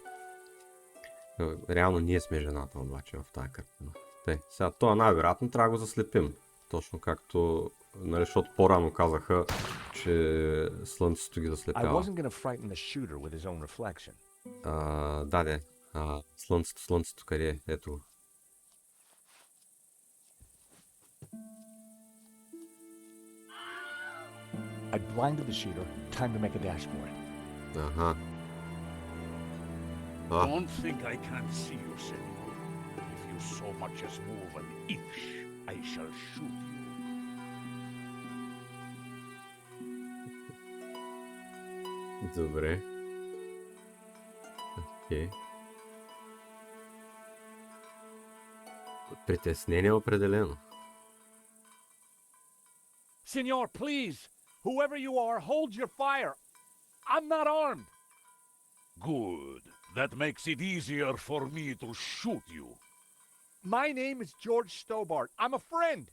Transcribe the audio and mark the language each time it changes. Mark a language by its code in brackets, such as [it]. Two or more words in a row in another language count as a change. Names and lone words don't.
[bg] Реално ние сме жената обаче в тази картина. Сега това най-вероятно трябва да го заслепим. Точно както, нали, защото по-рано казаха, че слънцето ги [en] I [bg] заслепява. [en] wasn't going to frighten the shooter with his own reflection. [bg] Слънцето къде е? Ето го. [en] I blinded the shooter. Time to make a dash for it. Don't think I can't see you, senor. If you so much as move an inch, I shall shoot you. [bg] Добре. Окей. Притеснение определено. [en] Senor, please! Whoever you are, hold your fire! I'm not armed! Good. That makes it easier for me to shoot you. My name is George Stobart. I'm a friend!